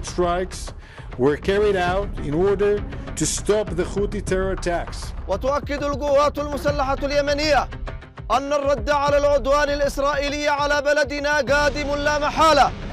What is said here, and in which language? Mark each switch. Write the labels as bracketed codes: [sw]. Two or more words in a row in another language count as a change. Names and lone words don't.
[en] strikes were carried out in order to stop the Houthi terror attacks. [ar] وتؤكد القوات المسلحة اليمنية أن الرد على العدوان الإسرائيلي على بلدنا قادم لا محالة.